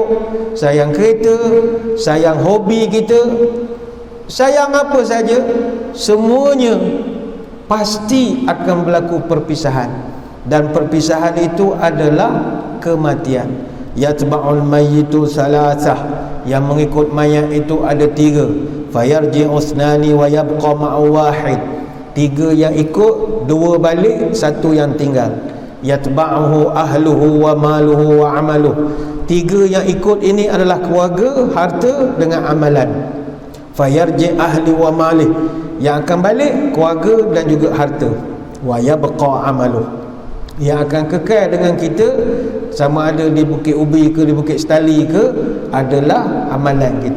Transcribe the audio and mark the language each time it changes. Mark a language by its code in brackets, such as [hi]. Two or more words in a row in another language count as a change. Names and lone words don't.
[ms] Sayang kereta, sayang hobi kita, sayang apa saja, semuanya pasti akan berlaku perpisahan. Dan perpisahan itu adalah kematian. [ar] يتبع الميت ثلاثة, [ms] yang mengikut mayat itu ada 3. [ar] فيرجع اثنان ويبقى معه واحد. [ms] 3 yang ikut, 2 balik, 1 yang tinggal. [ar] يتبعه أهله وماله وعمله. [ms] 3 yang ikut ini adalah keluarga, harta dengan amalan. [ar] فيرجع أهله وماله, [ms] yang akan balik keluarga dan juga harta. [ar] ويبقى عمله. [ms] yang akan kekal dengan kita, sama ada di Bukit Ubi ke di Bukit Setali ke, adalah amalan kita.